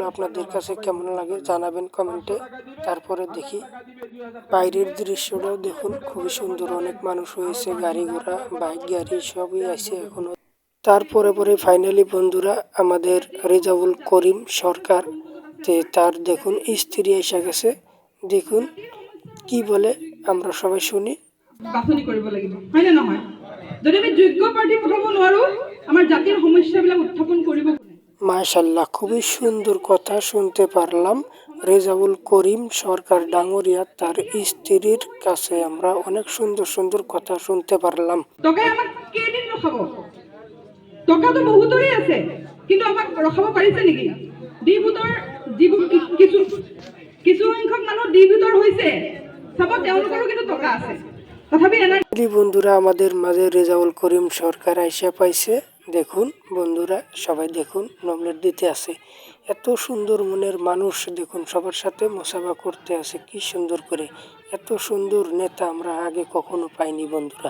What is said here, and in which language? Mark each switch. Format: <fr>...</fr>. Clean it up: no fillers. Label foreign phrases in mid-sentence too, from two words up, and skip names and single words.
<bn>আপনাদের কাছে কেমন লাগে জানাবেন কমেন্টে। তারপরে দেখি বাইরের দৃশ্যটাও দেখুন, খুবই সুন্দর। অনেক মানুষ হয়েছে, গাড়ি ঘোড়া, বাইক গাড়ি সবই আছে এখনো। তারপরে পরে ফাইনালি বন্ধুরা আমাদের রেজাউল করিম সরকার তার দেখুন স্ত্রী এসে গেছে। দেখুন কি বলে, আমরা সবাই শুনি।</bn> <as>বাছনি কৰিব লাগিব, হয়নে নহয়? যদি আমি যোগ্য প্ৰাৰ্থী পঠাব নোৱাৰো, আমাৰ জাতিৰ সমস্যাবিলাক উত্থাপন কৰিব।</as> <bn>মাশাআল্লাহ, খুবই সুন্দর কথা শুনতে পারলাম। রেজাউল করিম সরকার ডাঙ্গরিয়া তার স্ত্রীর কাছে আমরা অনেক সুন্দর সুন্দর কথা শুনতে পারলাম।</bn> <as>টকা আমাক কেইদিন ৰখাব? টকা তো বহুতৰে আছে, কিন্তু আমাক ৰখাব পাৰিছে নেকি? ডিভোটৰ যিবোৰ কিছু সংখ্যক মানুহ ডিভোটৰ হৈছে, চাব তেওঁলোকৰো কিন্তু টকা আছে।</as> <bn>বন্ধুরা আমাদের মাঝে রেজাউল করিম সরকার আইসা পাইছে। দেখুন বন্ধুরা সবাই দেখুন নমলেট দিতে আছে। এত সুন্দর মনের মানুষ দেখুন, সবার সাথে মোসাফা করতে আছে কি সুন্দর করে। এত সুন্দর নেতা আমরা আগে কখনো পাইনি বন্ধুরা।</bn>